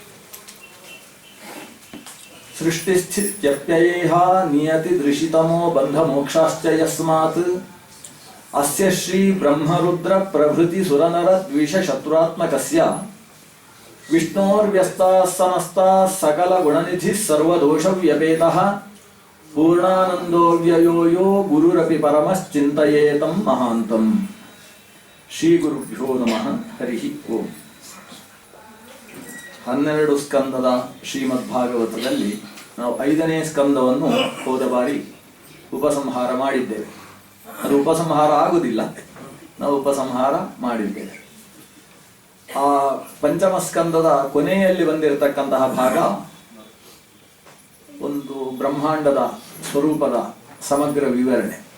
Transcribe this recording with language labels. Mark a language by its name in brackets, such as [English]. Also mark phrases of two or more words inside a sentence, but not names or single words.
[Sanskrit] ಸೃಷ್ಟಿಸ್ಥಿತ್ಯಪ್ಯಯೇಹ ನಿಯತಿ ದೃಶಿತಮೋ ಬಂಧ ಮೋಕ್ಷಾಶ್ಚ ಯಸ್ಮಾತ್ ಅಸ್ಯ ಶ್ರೀ ಬ್ರಹ್ಮರುದ್ರ ಪ್ರಭೃತಿ ಸುರನರ ದ್ವಿಷ ಶತ್ರುರಾತ್ಮಕಸ್ಯ ವಿಷ್ಣೋರ್ವ್ಯಸ್ತಾಃ ಸಮಸ್ತಾಃ ಸಕಲ ಗುಣನಿಧಿಃ ಸರ್ವದೋಷವ್ಯಪೇತಃ ಪೂರ್ಣಾನಂದೋವ್ಯಯೋ ಯೋ ಗುರುರಪಿ ಪರಮಶ್ಚಿಂತಯೇತಂ ಮಹಾಂತಂ. ಶ್ರೀ ಗುರುಭ್ಯೋ ನಮಃ. ಹರಿ ಓಂ. [Kannada] 12 ಸ್ಕಂದದ ಶ್ರೀಮದ್ ಭಾಗವತದಲ್ಲಿ ನಾವು 5ನೇ ಸ್ಕಂದವನ್ನು ಹೋದ ಬಾರಿ ಉಪಸಂಹಾರ ಮಾಡಿದ್ದೇವೆ. ಅದು ಉಪಸಂಹಾರ ಆಗುವುದಿಲ್ಲ, ನಾವು ಉಪಸಂಹಾರ ಮಾಡಿದ್ದೇವೆ. ಆ ಪಂಚಮ ಸ್ಕಂದದ ಕೊನೆಯಲ್ಲಿ ಬಂದಿರತಕ್ಕಂತಹ ಭಾಗ ಒಂದು ಬ್ರಹ್ಮಾಂಡದ ಸ್ವರೂಪದ ಸಮಗ್ರ ವಿವರಣೆ.